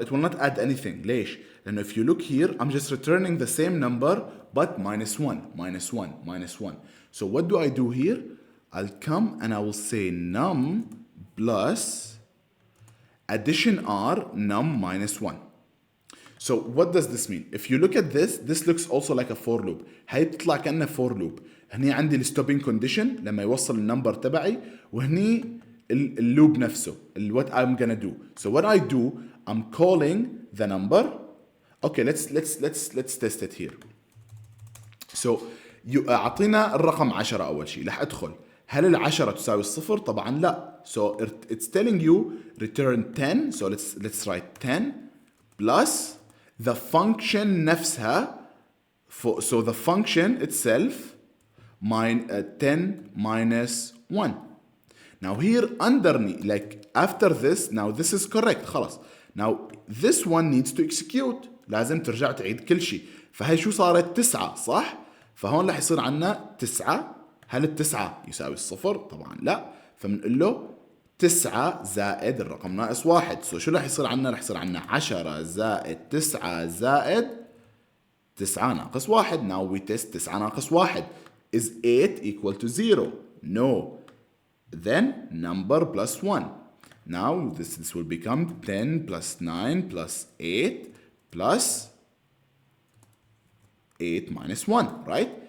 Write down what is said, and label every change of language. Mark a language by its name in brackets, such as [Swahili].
[English] It will not add anything. [Arabic] ليش؟ لأنه [English] if you look here, I'm just returning the same number but minus 1, minus 1, minus 1. So what do I do here? I'll come and I will say num plus addition R num minus 1. So what does this mean? If you look at this looks also like a for loop. [Arabic] هي بتطلع كأنها for loop. هني عندي الستوبينج كونديشن لما يوصل النمبر تبعي وهني اللوب نفسه [English] what I'm gonna do. So what I do, I'm calling the number. Okay, let's test it here. [Arabic] So أعطينا الرقم 10 أول شيء. رح أدخل. هل العشرة تساوي الصفر؟ طبعا لا. [English] So it's telling you return 10. So let's write 10 plus the function [Arabic] نفسها. [English] So the function itself 10 minus 1. Now here underneath, like after this, now this is correct خلاص. Now this one needs to execute. [Arabic] لازم ترجع تعيد كل شيء. فهي شو صارت 9 صح؟ فهون رح يصير عنا 9. هل التسعة يساوي الصفر؟ طبعا لا. فبنقول له 9 زائد الرقم ناقص 1. سو شو رح يصير عنا؟ رح يصير عنا 10 زائد 9 زائد 9 ناقص 1. [English] Now we test 9 [Arabic] ناقص 1. [English] Is 8 equal to 0? No. Then number plus 1. Now this will become 10 plus 9 plus 8 plus 8 minus 1, right?